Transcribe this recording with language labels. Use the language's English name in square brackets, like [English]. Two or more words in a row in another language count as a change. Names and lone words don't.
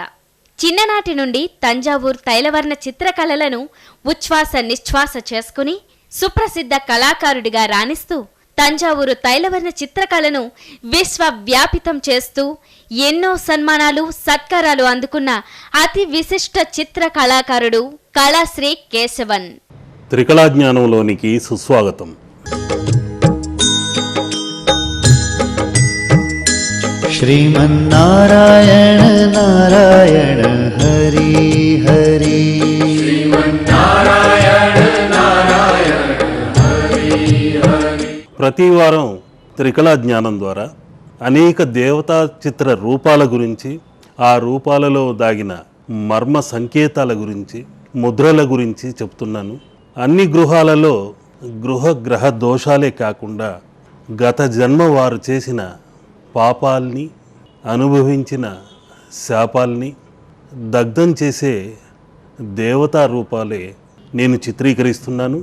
[Telugu] చిన్ననాటి నుండి తంజావూరు తైలవర్ణ చిత్రకళలను ఉచ్ఛ్వాస నిశ్వాస చేసుకుని సుప్రసిద్ధ కళాకారుడిగా రాణిస్తూ తంజావూరు తైలవర్ణ చిత్రకళను విశ్వవ్యాపితం చేస్తూ ఎన్నో సన్మానాలు, సత్కారాలు అందుకున్న అతి విశిష్ట చిత్ర కళాకారుడు కళాశ్రీ కేశవన్. త్రికళా జ్ఞానంలోనికి సుస్వాగతం. [Sanskrit] श्रीमन्नारायण नारायण हरि हरि, श्रीमन्नारायण नारायण हरि हरि. [Telugu] ప్రతి వారం త్రికళా జ్ఞానం ద్వారా అనేక దేవతా చిత్ర రూపాల గురించి, ఆ రూపాలలో దాగిన మర్మ సంకేతాల గురించి, ముద్రల గురించి చెప్తున్నాను. అన్ని గృహాలలో గ్రహ దోషాలే కాకుండా గత జన్మ వారు చేసిన పాపాల్ని, అనుభవించిన శాపాల్ని దగ్ధం చేసే దేవతా రూపాలే నేను చిత్రీకరిస్తున్నాను.